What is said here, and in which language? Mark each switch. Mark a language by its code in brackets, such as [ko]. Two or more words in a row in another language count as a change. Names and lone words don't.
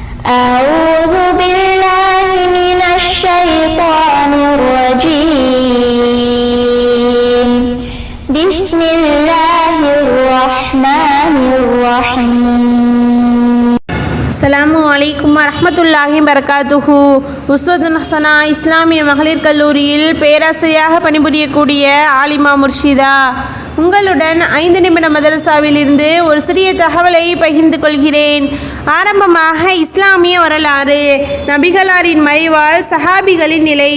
[ar] أعوذ بالله من الشيطان الرجيم بسم الله الرحمن الرحيم. السلام عليكم ورحمة الله وبركاته. [ta] உஸ்வத்துன் ஹஸனா இஸ்லாமிய மகளிர் கல்லூரியில் பேராசிரியராக பணிபுரியக்கூடிய ஆலிமா முர்ஷிதா உங்களுடன் 5 நிமிட மதரசாவிலிருந்து ஒரு சிறிய தகவலை பகிர்ந்து கொள்கிறேன். ஆரம்பமாக இஸ்லாமிய வரலாறு. நபிகளாரின் மறைவால் சஹாபிகளின் நிலை.